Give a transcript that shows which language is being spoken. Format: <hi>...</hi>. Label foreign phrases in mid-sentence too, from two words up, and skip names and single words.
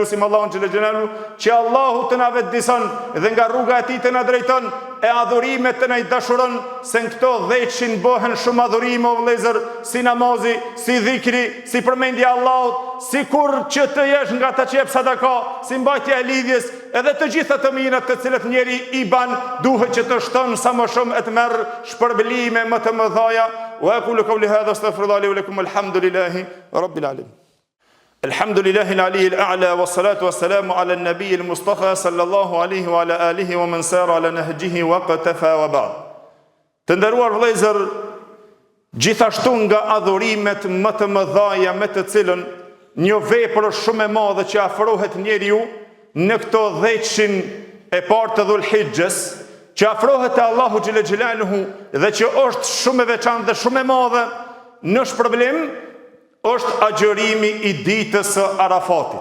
<sq>Lutim Allahun</sq> <ar>جل جلاله</ar> <sq>që Allahu të na vetëdijson dhe nga rruga e tij të na drejton e adhurimet të na i dashuron, se në këto 10 bëhen shumë adhurime o vëllezër, si namazi, si dhikri, si përmendja Allahut, si kur që të jesh nga ta që jep sadaka, si mbajtja e lidhjes, edhe të gjitha të mirat të cilët njeri i ban, duhet që të shton sa më shumë e të merr shpërblime më të mëdhaja.</sq> <ar>وأقول قولي هذا أستغفر الله لي ولكم الحمد لله رب العالمين. الحمد لله العلي الأعلى والصلاة والسلام على النبي المصطفى صلى الله عليه وعلى آله ومن سار على نهجه وقفا وبعد.</ar> <sq>Të nderuar vëllezër, gjithashtu nga adhurimet më të mëdha me të cilën një vepër shumë e madhe që afrohet njeriu në këto 10 e parë të Dhulhijhes, që afrohet te Allahu</sq> <ar>جل جلاله</ar> <sq>dhe që është shumë e veçantë dhe shumë e madhe në shpërblim, është agjërimi i ditës së Arafatit.</sq>